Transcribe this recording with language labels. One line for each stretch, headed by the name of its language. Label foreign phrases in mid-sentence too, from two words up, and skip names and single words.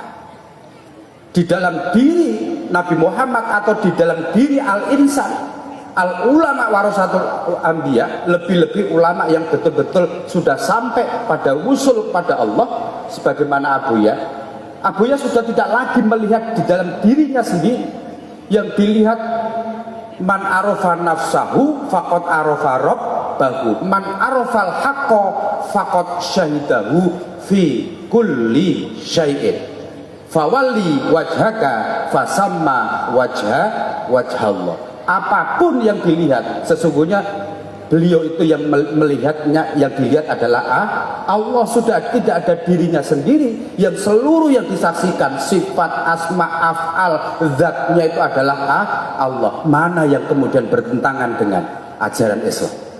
Indonesian: Di dalam diri Nabi Muhammad atau di dalam diri al-insan,
Arabic: العلماء ورثة الأنبياء,
Indonesian: lebih-lebih ulama yang betul-betul sudah sampai pada usul pada Allah, sebagaimana Abuya sudah tidak lagi melihat di dalam dirinya sendiri. Yang dilihat
Arabic: من عرف نفسه فقد عرف ربه من عرف الحق فقد شهده في كل شيء فولوا وجهكم فثم وجه الله.
Indonesian: Apapun yang dilihat, sesungguhnya beliau itu yang melihatnya, yang dilihat adalah Allah. Sudah tidak ada dirinya sendiri, yang seluruh yang disaksikan sifat asma af'al zatnya itu adalah Allah. Mana yang kemudian bertentangan dengan ajaran Islam?